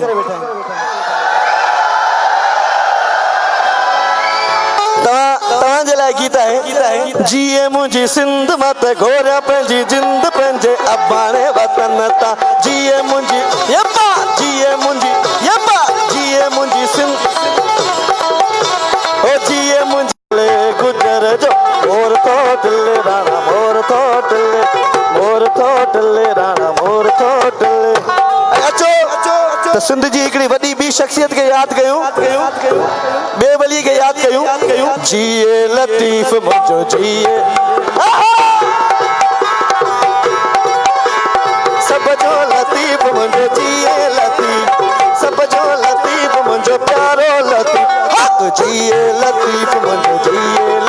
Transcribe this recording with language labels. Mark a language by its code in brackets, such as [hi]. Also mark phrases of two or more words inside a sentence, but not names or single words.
[sd] तव्हांजे लाइ गीत आहे जीए मुंहिंजी सिंध मां त घोरिया पंहिंजी जिंद पंहिंजे अबाणे वतन तां जीए मुंहिंजी यब्बा जीए मुंहिंजी सिंध ओ जीए मुंहिंजे गुजर जो मोर थो दिले राणा मोर थो दिले राणा मोर थो दिले अचो त सिंध जी हिकिड़ी वॾी ॿी शख्सियत खे यादि कयूं ॿिए वली खे यादि कयूं जिए लतीफ़ मुंहिंजो जिए सब जो लतीफ़ मुंहिंजो जिए लतीफ़ सब जो लतीफ़ मुंहिंजो प्यारो लतीफ़ जिए लतीफ़ मुंहिंजो जिए